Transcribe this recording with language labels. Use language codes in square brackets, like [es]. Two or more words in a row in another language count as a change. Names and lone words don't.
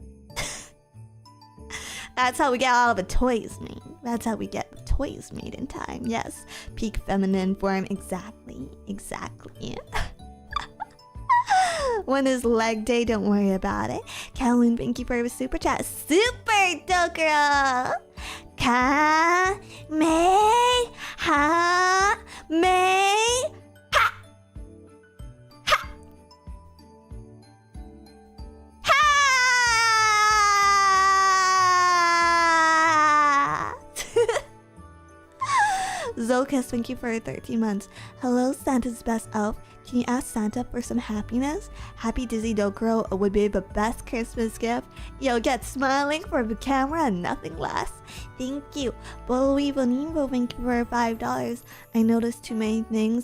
[en] That's how we get all the toys made. That's how we get the toys made in time. Yes, peak feminine form. Exactly. When is leg day? Don't worry about it. Kowloon, thank you for the super chat. Super Dokuro! Ka me ha me ha ha ha. Zolkus, thank you for 13 months. Hello, Santa's best elf. Can you ask Santa for some happiness? Happy Dizzy Dokuro would be the best Christmas gift. You'll get smiling for the camera and nothing less. Thank you. Bowie Bonimbo, thank you for $5. I noticed too many things.